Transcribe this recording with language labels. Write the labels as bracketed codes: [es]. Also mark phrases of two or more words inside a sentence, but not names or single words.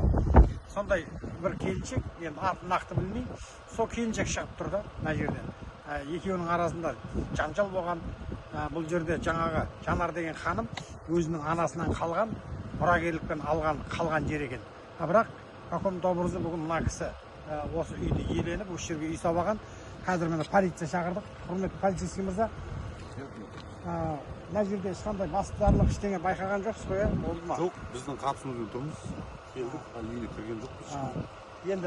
[kk] Сондай бір келіншек, енді атын нақты білмеймін. Сол келіншек шығып тұрды мына жерден. Екеуінің арасында жанжал болған. Бұл жерде жаңағы Жанар деген ханым өзінің анасынан қалған, мұрагерлікпен қалған жер екен. Бірақ [ru] каком-то образы [kk] бүгін мына кісі осы үйді иеленіп, осы жерге үй салған. Қазір міне полиция шақырдық. Құрметті полицейский мырза. Мына жерде ешқандай бастарлық ештеңе байқаған жоқсыз ғой, болды ма? Жоқ, біздің қатысымызбен тұрмыз. Келдік, үйіне кірген жоқпыз. Енді